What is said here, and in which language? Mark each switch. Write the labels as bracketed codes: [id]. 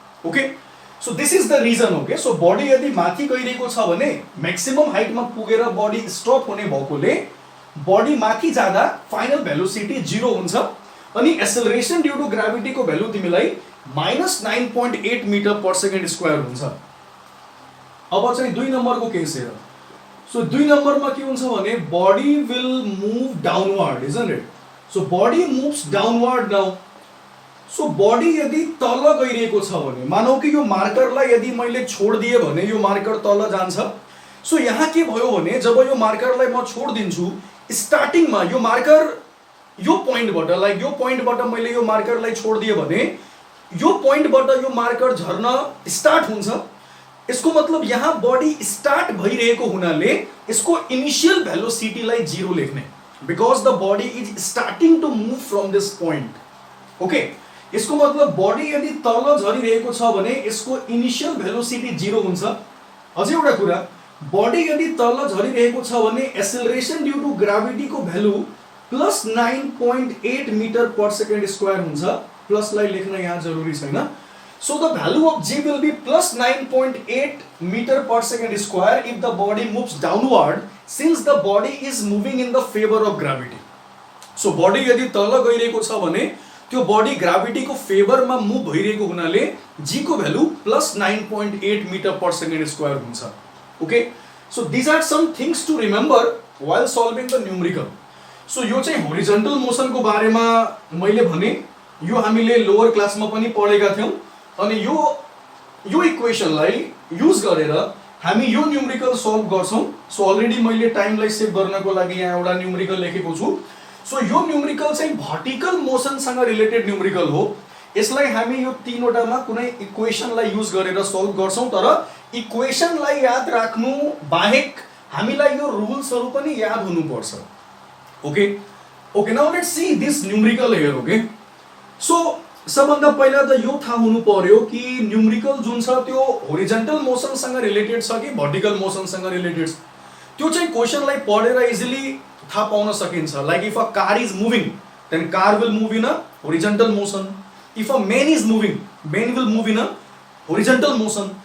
[en] Okay, so this is the reason. [ne] Okay, so body यदि माथि गइरहेको छ भने म्याक्सिमम हाइटमा पुगेर बडी स्टप हुने भएकोले बडी माथि जाँदा फाइनल भेलोसिटी 0 हुन्छ अनि एक्सेलरेसन ड्यू टु ग्राभिटीको भेल्यु तिमीलाई -9.8 मिटर पर सेकेन्ड स्क्वायर हुन्छ। अब चाहिँ 2 नम्बरको केस हेर। सो 2 नम्बरमा के हुन्छ भने [en] Body will move downward, isn't it? So body moves downward now. [ne] So body यदि तल गइरहेको छ भने, मानौ कि यो मार्करलाई यदि मैले छोडिदिए भने यो मार्कर तल जान्छ। सो यहाँ के भयो भने जब यो मार्करलाई म छोडिदिन्छु, स्टार्टिङमा यो मार्कर यो पोइन्टबाट, लाइक यो पोइन्टबाट मैले यो मार्करलाई छोडिदिए भने यो पोइन्टबाट यो मार्कर झर्न स्टार्ट हुन्छ। यसको मतलब यहाँ बडी स्टार्ट भइरहेको हुनाले यसको इनिशियल भेलोसिटीलाई 0 लेख्ने, [en] Because the body is starting to move from this point. [ne] Okay, यसको मतलब बडी यदि तल झरिरहेको छ भने यसको इनिशियल भेलोसिटी 0 हुन्छ। अझै एउटा कुरा, बडी यदि तल झरिरहेको छ भने acceleration due to ग्राभिटीको value +9.8 metre per second square हुन्छ। प्लसलाई लेख्न यहाँ जरुरी छैन। [en] So the value of G will be +9.8 meter per second square if the body moves downward, since the body is moving in the favor of gravity. [ne] So body यदि तल गइरहेको छ भने त्यो बडी ग्राभिटीको फेभरमा मुभ भइरहेको हुनाले g को value +9.8 meter per second square हुन्छ। [en] Okay, so these are some things to remember while solving the numerical. [ne] So यो चाहिँ होरिजन्टल मोसनको बारेमा मैले भने, यो हामीले लोअर क्लासमा पनि पढेका थियौं अनि यो इक्वेसनलाई युज गरेर हामी यो न्यूमेरिकल सल्भ गर्छौं। सो अलरेडी मैले टाइमलाई सेभ गर्नको लागि यहाँ एउटा न्यूमेरिकल लेखेको छु। सो यो न्यूमेरिकल चाहिँ भर्टिकल मोसनसँग रिलेटेड न्यूमेरिकल हो। यसलाई हामी यो तीनवटामा कुनै इक्वेसनलाई युज गरेर सल्भ गर्छौं, तर इक्वेसनलाई याद राख्नु बाहेक हामीलाई यो रुल्सहरु पनि याद हुनुपर्छ। [en] Okay, now let's see this numerical here. [ne] Okay, so सबभन्दा पहिला त यो थाहा हुनु पर्यो कि न्यूमेरिकल जुन छ त्यो होरिजन्टल मोसनसँग रिलेटेड छ कि भर्टिकल मोसनसँग रिलेटेड छ। त्यो चाहिँ क्वेशनलाई पढेर इजिली थाहा पाउन सकिन्छ। [en] Like if a car is moving then car will move in a horizontal motion, if a man is moving man will move in a horizontal motion.